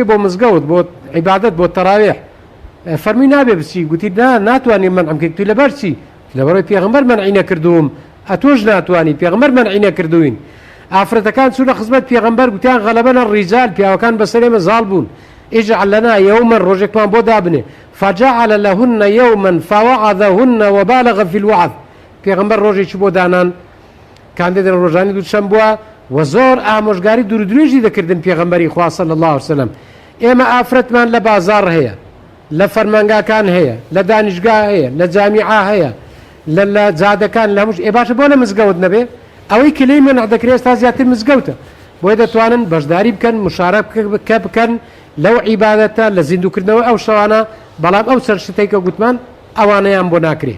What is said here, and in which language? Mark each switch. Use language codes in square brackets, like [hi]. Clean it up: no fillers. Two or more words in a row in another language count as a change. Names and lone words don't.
[ckb] بۆ مزگەوت بۆ عیبادەت بۆ تەراویح فەرمی نابێ بچی گوتی ناتوانین منعم بکەیت تو لەبەر چی لەبەرەوەی پێغەمبەر منعی نەکردووم ئەتۆش ناتوانی پێغەمبەر منعی نەکردوین ئافرەتەکان چوونە خزمەت پێغەمبەر گوتیان غەلەبەنە ڕیجال پیاوەکان بەسەرێ مەزاڵ بوون [ar] اجعل لنا يوما [ckb] ڕۆژێکمان بۆ دابنێ [ar] فجعل لهن يوما فوعظهن وبالغ في الوعظ [ckb] پێغەمبەر ڕۆژێکی بۆ دانان کاندێدن ڕۆژانی دووشەم بووە و زۆر ئامۆژگاری دوور درێژی دەکردن پێغەمبەری خوا [ar] صلی الله عليه وسلم [ckb] ئێمە ئافرەتمان لە بازار هەیە لە فەرمانگاکان هەیە لە دانیشگا هەیە لە جامیعا هەیە لە جادەکان لە هەمووش باشە بۆ لە مزگەوت نەبێ ئەوەی کلەی منع دەکرێت تا زیاتر مزگەوتە بۆی دەتوانن بەشداری بکەن مشارەکە بکەن لەو عیبادەتە لە زیندوکردنەوە ئەو شەوانە بەڵام ئەو سەرشتەی کە گوتمان ئەوانەیان بۆ ناکرێت